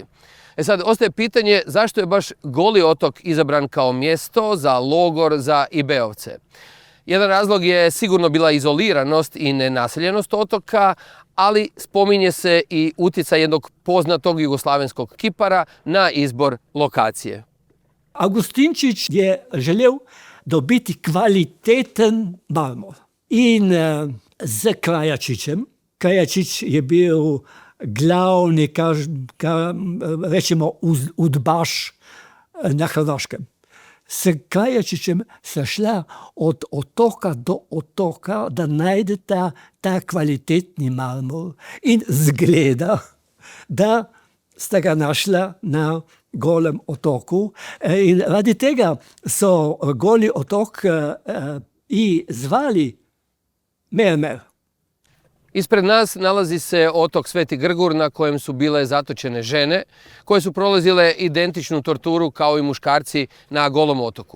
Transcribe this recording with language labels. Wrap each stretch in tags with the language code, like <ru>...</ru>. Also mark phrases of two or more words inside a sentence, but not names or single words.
<hr>Sad, ostaje pitanje zašto je baš Goli otok izabran kao mjesto za logor za IB-ovce. Jedan razlog je sigurno bila izoliranost i nenaseljenost otoka, ali spominje se i utjecaj jednog poznatog jugoslavenskog kipara na izbor lokacije.</hr> <sl>Augustinčić je želel dobiti kvaliteten marmor. In z Krajačićem, Krajačić je bil glavni, rečemo, udbaš na Hrvaškem. S Krajačićem se šla od otoka do otoka da najdeta ta kvalitetni marmor in zgleda, da sta ga našla na Golem otoku. In radi tega so Goli otok i zvali Mermer.</sl> <hr>Ispred nas nalazi se otok Sveti Grgur na kojem su bile zatočene žene koje su prolazile identičnu torturu kao i muškarci na Golom otoku.</hr>